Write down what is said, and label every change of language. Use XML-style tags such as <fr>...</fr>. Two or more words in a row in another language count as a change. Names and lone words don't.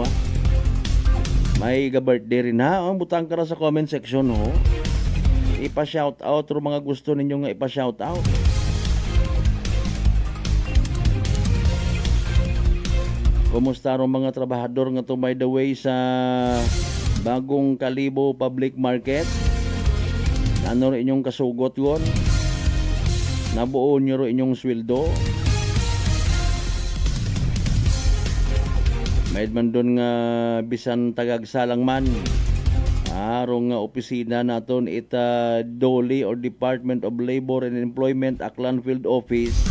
<akl>May birthday rin ha. Butang ka sa comment section ho. Ipa-shout out ro mga gusto ninyo nga ipa-shout out. Kumusta ro mga trabahador nga to</akl> <en>by the way</en> <akl>sa Bagong Kalibo Public Market? Ano rin inyong kasugot yun? Nabuo nyo rin inyong sweldo? Mayad man doon nga bisan tagagsalang man. Arong nga opisina naton ita DOLE or Department of Labor and Employment Aklan Field Office.</akl>